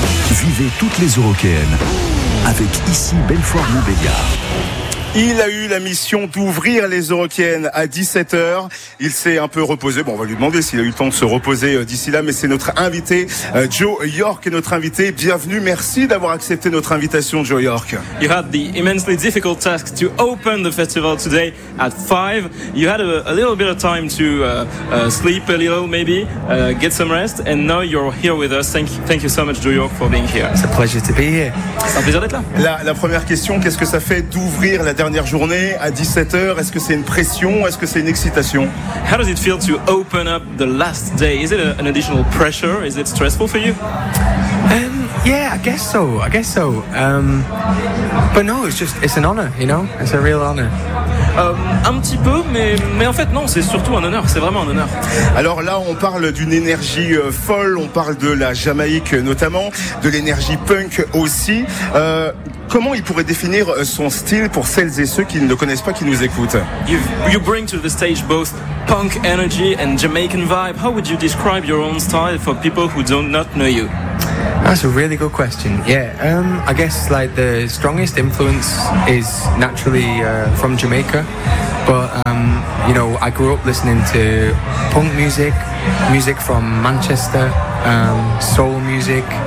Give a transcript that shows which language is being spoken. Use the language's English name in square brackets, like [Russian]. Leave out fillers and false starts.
[French] Vivez toutes les Eurocaennes avec ici Belfort Montbéliard. Il a eu la mission d'ouvrir les Eurocaennes à 17h. Il s'est un peu reposé. Bon, on va lui demander s'il a eu le temps de se reposer d'ici là. Mais c'est notre invité, Joe York, est notre invité. Bienvenue, merci d'avoir accepté notre invitation, Joe York. [English] You had the immensely difficult task to open the festival today at 5. You had a little bit of time to sleep a little, maybe, get some rest. And now you're here with us. Thank you so much, Joe York, for being here. [French] C'est un plaisir de te payer. C'est un plaisir d'être là. La première question, qu'est-ce que ça fait d'ouvrir la dernière journée à 17h, est-ce que c'est une pression ou est-ce que c'est une excitation? [English] How does it feel to open up the last day? Is it an additional pressure? Is it stressful for you? Yeah, I guess so. But no, it's an honor, you know? It's a real honor. [French] Un petit peu, mais en fait non, c'est surtout un honneur, c'est vraiment un honneur. Alors là, on parle d'une énergie folle, on parle de la Jamaïque notamment, de l'énergie punk aussi. Comment il pourrait définir son style pour celles et ceux qui ne le connaissent pas, qui nous écoutent? [English] You bring to the stage both punk energy and Jamaican vibe. How would you describe your own style for people who do not know you? That's a really good question. Yeah, I guess like the strongest influence is naturally from Jamaica, but you know, I grew up listening to punk music, music from Manchester, soul music.